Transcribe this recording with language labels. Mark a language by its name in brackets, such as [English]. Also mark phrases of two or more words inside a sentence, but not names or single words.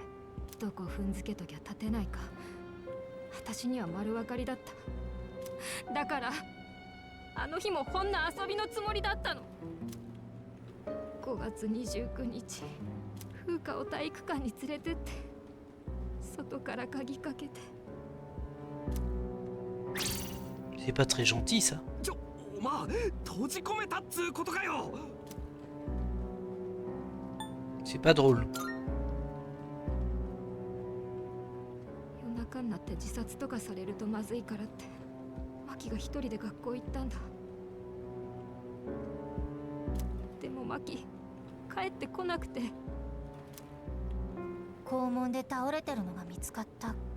[Japanese] どこ踏んづけときゃ立てないか、私には丸分かりだった。だからあの日もほんの遊びのつもりだったの。5月29日風花を体育館に連れてって外から鍵かけて。 [French] C'est pas très gentil, ça. [Japanese] お前閉じ込めたっつうことかよ。 [French] C'est pas drôle. [Japanese] 夜中になって自殺とかされるとまずいからってマキが一人で学校行ったんだ。でもマキ帰ってこなくて。校門で倒れてるのが見つかったか。